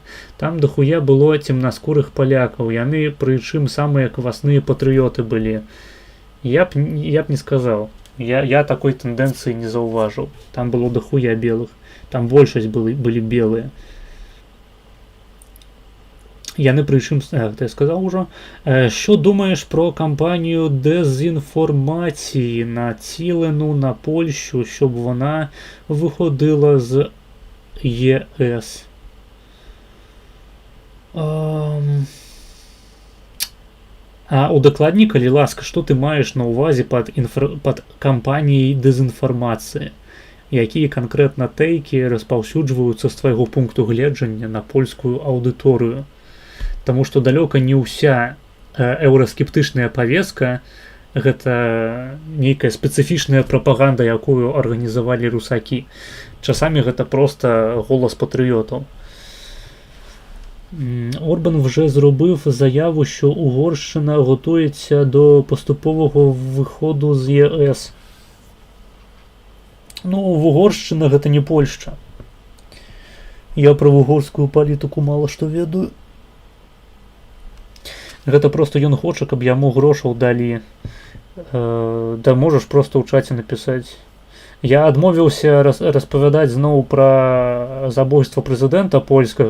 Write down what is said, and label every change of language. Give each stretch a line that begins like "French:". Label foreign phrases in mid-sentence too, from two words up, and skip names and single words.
Belarusian: Там дахуя было цемнаскурых палякаў. Яны, прычым, самыя квасныя патрыёты былі. Я б не сказаў. Я такой тэндэнцыі не заўважыў. Там было дахуя белых. Там большасць былі белыя. Яны прычым, я сказаў ужо.
Ukrainian: Що думаєш про кампанію дезінформації націлену на Польщу, щоб вона виходила з ЄС?
Belarusian: А удакладні, калі ласка, што ты маеш на ўвазе пад кампаніяй дэзінфармацыі? Якія канкрэтна тэйкі распаўсюджваюцца з твайго пункту гледжання на польскую аўдыторыю? Таму што далёка не ўся еўраскептычная павестка гэта нейкая спецыфічная прапаганда, якую арганізавалі русакі. Часамі гэта проста голас патрыётаў.
Ukrainian: Орбан вже зробив заяву, що Угорщина готується до поступового виходу з ЄС.
Belarusian: Ну, Угорщина гэта не Польшча. Я про угорскую палітыку мала што ведаю. Гэта просто ён хоча, каб яму грошаў далі. Да можаш просто ў чаце напісаць. Я адмовіўся распавядаць зноў пра забойства прэзідэнта польскага.